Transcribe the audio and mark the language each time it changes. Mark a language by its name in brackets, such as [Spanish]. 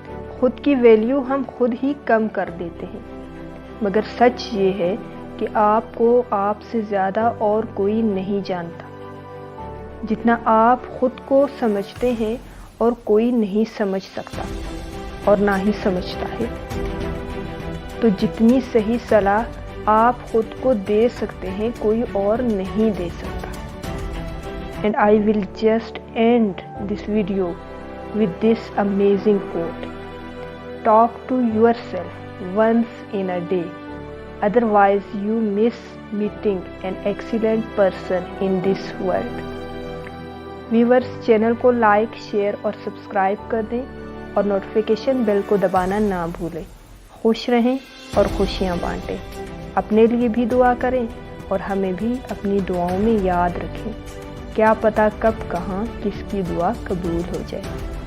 [Urdu] خود کی ویلیو ہم خود ہی کم کر دیتے ہیں، مگر سچ یہ ہے کہ آپ کو آپ سے زیادہ اور کوئی نہیں جانتا۔ جتنا آپ خود کو سمجھتے ہیں اور کوئی نہیں سمجھ سکتا اور نہ ہی سمجھتا ہے، تو جتنی صحیح صلاح آپ خود کو دے سکتے ہیں کوئی اور نہیں دے سکتا۔ [English] And I will just end this video with this amazing quote. Talk to yourself once in a day, otherwise you miss meeting an excellent person in this world. [Urdu] Viewers, channel کو لائک، شیئر اور subscribe کر دیں اور notification بیل کو دبانا نہ بھولیں۔ خوش رہیں اور خوشیاں بانٹیں، اپنے لیے بھی دعا کریں اور ہمیں بھی اپنی دعاؤں میں یاد رکھیں۔ کیا پتہ کب کہاں کس کی دعا قبول ہو جائے۔